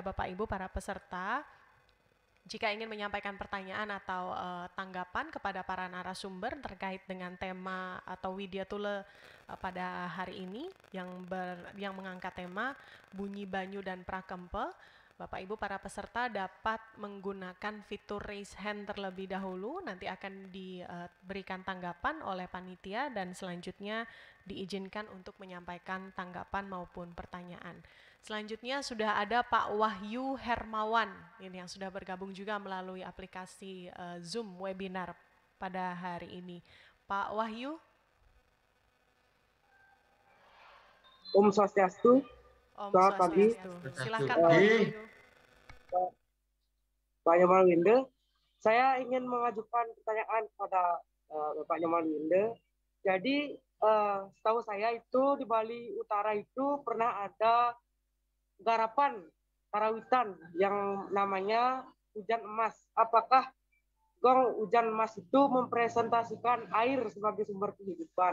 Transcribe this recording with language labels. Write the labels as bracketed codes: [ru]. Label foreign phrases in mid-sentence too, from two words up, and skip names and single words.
[id] Bapak Ibu para peserta, jika ingin menyampaikan pertanyaan atau tanggapan kepada para narasumber terkait dengan tema atau Widya Tule pada hari ini yang mengangkat tema Bunyi Banyu dan Prakempe, Bapak Ibu para peserta dapat menggunakan fitur [en] raise hand [id] terlebih dahulu, nanti akan diberikan tanggapan oleh panitia dan selanjutnya diizinkan untuk menyampaikan tanggapan maupun pertanyaan. Selanjutnya sudah ada Pak Wahyu Hermawan, ini yang sudah bergabung juga melalui aplikasi Zoom webinar pada hari ini. Pak Wahyu. [sa] Om Swastiastu. [id] Selamat pagi. Silakan Pak Wahyu. Pak Nyoman Winde, saya ingin mengajukan pertanyaan kepada Bapak Nyoman Winde. Jadi setahu saya itu di Bali Utara itu pernah ada garapan karawitan yang namanya Hujan Emas. Apakah gong Hujan Emas itu mempresentasikan air sebagai sumber kehidupan?